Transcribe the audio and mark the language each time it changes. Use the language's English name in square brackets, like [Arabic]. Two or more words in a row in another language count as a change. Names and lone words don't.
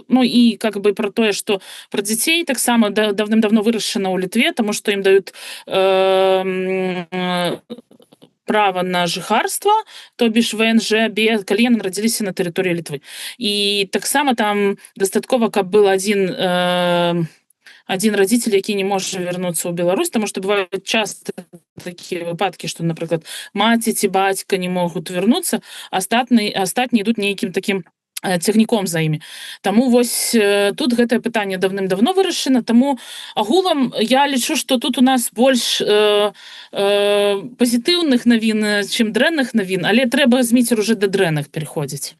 [Belarusian] Ну і как бы пра тое, што пра дзяцей таксама даўным-давно вырашана ў Літве, таму што ім даюць права на жыхарства, то бишь ВНЖ, калі яны нарадзіліся на тэрыторыі Літвы. І таксама там дастаткова, каб [Russian] был один родитель, [Belarusian] які не можа вярнуцца ў Беларусь, таму што бываюць часто такія выпадкі, што, напрыклад, маці ці бацька не могуць вярнуцца, астатнія ідуць нейкім такім цягніком за імі. Таму вось тут гэтае пытанне даўным-давно вырашана, таму агулам я лічу, што тут у нас больш пазітыўных навін, чым дрэнных навін, але трэба з Міцер уже да дрэнных пераходзіць.